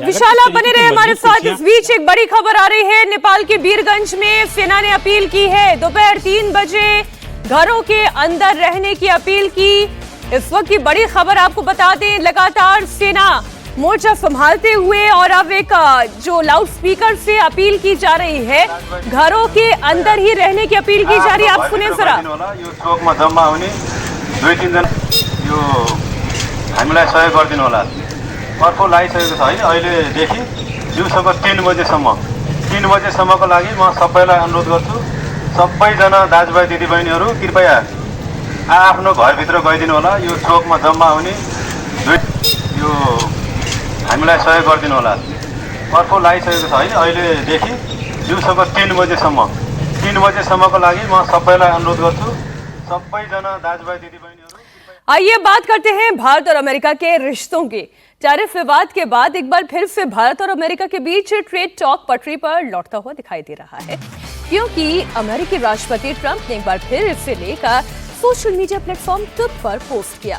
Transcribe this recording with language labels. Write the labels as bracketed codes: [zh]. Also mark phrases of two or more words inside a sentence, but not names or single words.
[hi] विशाल, आप बने रहे हमारे साथ। इस बीच एक बड़ी खबर आ रही है, नेपाल के वीरगंज में सेना ने अपील की है, दोपहर 3 बजे घरों के अंदर रहने की अपील की। इस वक्त की बड़ी खबर आपको बता दें, लगातार सेना मोर्चा संभालते हुए और अब एक जो लाउड स्पीकर से अपील की जा रही है, घरों के अंदर ही रहने की अपील की जा रही है। आप सुने जरा। [ne] यो चोकमा जम्मा हुने 2-3 जना यो हामीलाई सहयोग गरिदिनु होला। अर्को लागिसकेको छ होइन, अहिलेदेखि दिउँसोको 3 बजेसम्मको लागि म सबैलाई अनुरोध गर्छु, सबैजना दाजुभाइ दिदीबहिनीहरू कृपया आफ्नो घरभित्र गइदिनु होला। यो चोकमा जम्मा हुने यो हामीलाई सहयोग गरिदिनु होला। अर्को लागिसकेको छ होइन, अहिलेदेखि दिउँसोको 3 बजेसम्मको लागि म सबैलाई अनुरोध गर्छु, सबैजना दाजुभाइ दिदीबहिनीहरू। [hi] आइए बात करते हैं भारत और अमेरिका के रिश्तों की। टैरिफ विवाद के बाद एक बार फिर से भारत और अमेरिका के बीच [en] trade talk [hi] पटरी पर लौटता हुआ दिखाई दे रहा है, क्योंकि अमेरिकी राष्ट्रपति ट्रंप ने एक बार फिर इसे लेकर [en] social media platform [hi] ट्विटर पर पोस्ट किया।